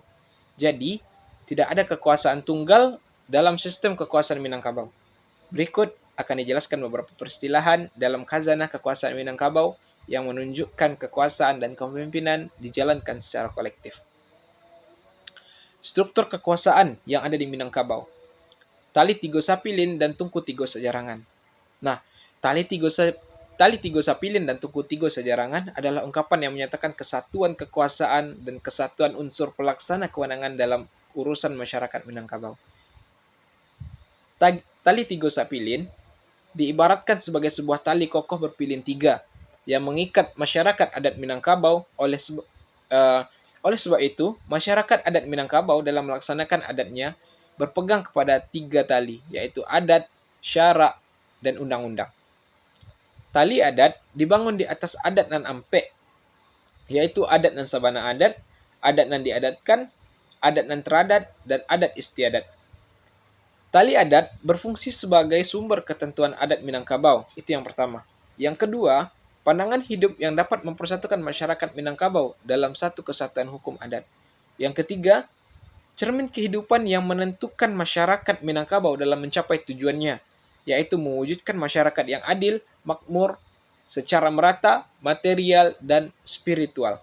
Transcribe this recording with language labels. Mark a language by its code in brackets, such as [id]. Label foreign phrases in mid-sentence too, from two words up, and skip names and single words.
[id] Jadi, tidak ada kekuasaan tunggal dalam sistem kekuasaan Minangkabau. Berikut akan dijelaskan beberapa peristilahan dalam khazanah kekuasaan Minangkabau yang menunjukkan kekuasaan dan kepemimpinan dijalankan secara kolektif. Struktur kekuasaan yang ada di Minangkabau. Tali Tigo Sapilin dan Tungku Tigo Sajarangan. Nah, Tali Tigo Sapilin dan Tungku Tigo Sajarangan adalah ungkapan yang menyatakan kesatuan kekuasaan dan kesatuan unsur pelaksana kewenangan dalam urusan masyarakat Minangkabau. Tali Tigo Sapilin diibaratkan sebagai sebuah tali kokoh berpilin tiga yang mengikat masyarakat adat Minangkabau. Oleh sebab itu, masyarakat adat Minangkabau dalam melaksanakan adatnya berpegang kepada tiga tali, yaitu adat, syarak, dan undang-undang. Tali adat dibangun di atas [min] adat nan ampe, [id] yaitu [min] adat nan sabana adat nan diadatkan, adat nan teradat, [id] dan adat istiadat. Tali adat berfungsi sebagai sumber ketentuan adat Minangkabau, itu yang pertama. Yang kedua, pandangan hidup yang dapat mempersatukan masyarakat Minangkabau dalam satu kesatuan hukum adat. Yang ketiga, cermin kehidupan yang menentukan masyarakat Minangkabau dalam mencapai tujuannya, yaitu mewujudkan masyarakat yang adil, makmur, secara merata, material, dan spiritual.